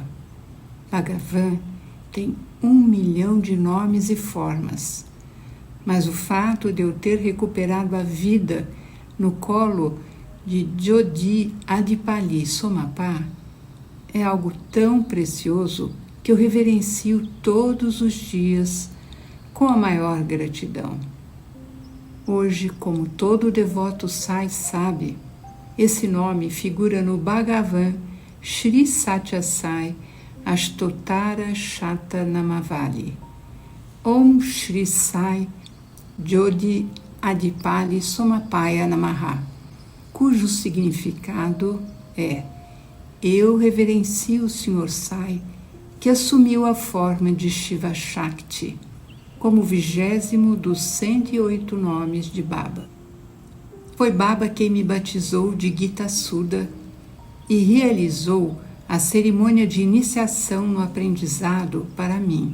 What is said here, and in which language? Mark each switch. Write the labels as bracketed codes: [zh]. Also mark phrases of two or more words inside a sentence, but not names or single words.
[pt] Bhagavan tem 1 milhão de nomes e formas, mas o fato de eu ter recuperado a vida no colo de Jodi Adipali Somapá é algo tão precioso que eu reverencio todos os dias com a maior gratidão. Hoje, como todo devoto Sai sabe, esse nome figura no Bhagavan Shri Satya Sai Ashtotara Shata Namavali. [sa] ॐ श्री साई जोडी आदिपल्ली सोमपाय नमः, [pt] cujo significado é: eu reverencio o Sr. Sai, que assumiu a forma de Shiva Shakti, como 20º dos 108 nomes de Baba. Foi Baba quem me batizou de Gita Sudha e realizou a cerimônia de iniciação no aprendizado para mim.